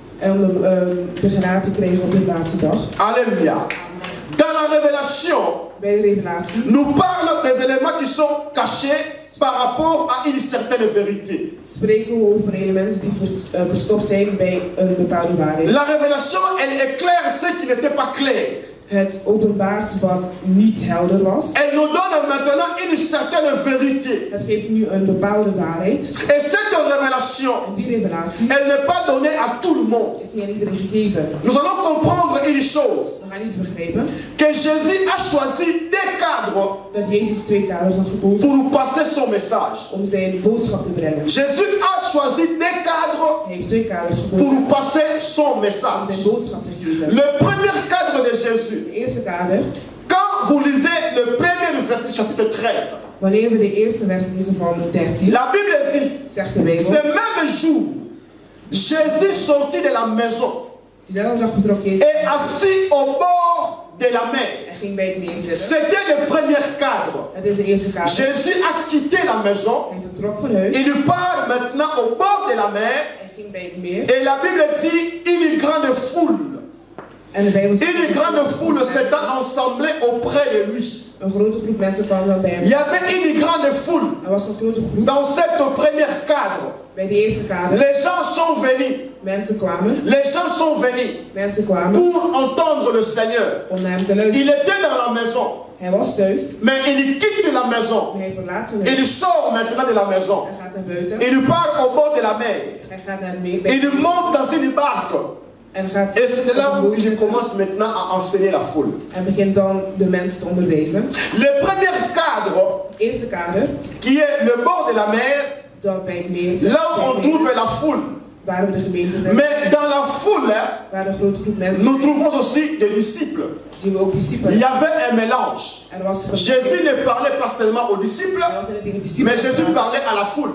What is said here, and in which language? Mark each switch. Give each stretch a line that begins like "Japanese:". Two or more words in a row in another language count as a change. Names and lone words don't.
French: Alléluia. Dans la révélation, nous parlons des éléments qui sont cachés par rapport à une certaine vérité. La révélation, elle éclaire ce qui n'était pas clair.
Dutch: Het openbaart wat niet helder was.
French: Elle nous donne maintenant une certaine vérité.
Dutch: Het geeft nu een bepaalde waarheid.
French: Et cette révélation, elle n'est pas donnée à tout le monde.
Dutch: Is niet aan iedereen gegeven.
French: Nous allons comprendre une chose.
Dutch: We gaan iets begrijpen.
French: Que Jésus a choisi des cadres.
Dutch: Dat Jezus twee kaders had gekozen.
French: Pour nous passer son message.
Dutch: Om zijn boodschap te brengen.
French: Jésus a choisi des cadres.
Dutch: Hij heeft twee kaders gekozen.
French: Pour nous passer son message.
Dutch: Om zijn boodschap te geven.
French: Le premier cadre de Jésus.
Dutch: De eerste kader.
French: Quand vous lisez le premier verset du chapitre 13.
Dutch: Wanneer we de eerste vers lezen van 13.
French: La Bible dit.
Dutch: Zegt de Bijbel.
French: Ce même jour, Jésus sortit de la maison.
Dutch: Diezelfde dag vertrok Jezus.
French: Et assis au bord de la mer.
Dutch: Hij ging bij het meer zitten.
French: C'était le premier cadre.
Dutch: Het is de eerste kader.
French: Jésus a quitté la maison.
Dutch: Hij vertrok van huis.
French: Il part maintenant au bord de la mer.
Dutch: Hij ging bij het meer.
French: Et la Bible dit une grande foule.
Dutch: En de Bijbel zegt,
French: une grande foule s'était ensemblée auprès de lui.
Dutch: Een grote groep mensen kwam dan bij hem.
French: Il y avait une grande foule.
Dutch: Er was een grote groep.
French: Dans cette première cadre.
Dutch: Bij de eerste kader.
French: Les gens sont venus.
Dutch: Mensen kwamen.
French: Les gens sont venus.
Dutch: Mensen kwamen.
French: Pour entendre le Seigneur.
Dutch: Om naar hem te luisteren.
French: Il était dans la maison.
Dutch: Hij was thuis.
French: Mais il quitte la maison.
Dutch: Maar hij verlaat zijn huis.
French: Il sort maintenant de la maison.
Dutch: Hij gaat naar buiten.
French: Il part au bord de la mer.
Dutch: Hij gaat naar het meer.
French: Il monte dans une barque. Et c'est là où il commence maintenant à enseigner la foule.
Dutch: En begint dan de mensen te onderwijzen.
French: Le premier cadre,
Dutch: eerste kader,
French: qui est le bord de la mer, Là où on trouve la foule. Mais dans la foule, nous trouvons aussi des disciples. Il y avait un mélange. Jésus ne parlait pas seulement aux disciples, mais Jésus parlait à la foule.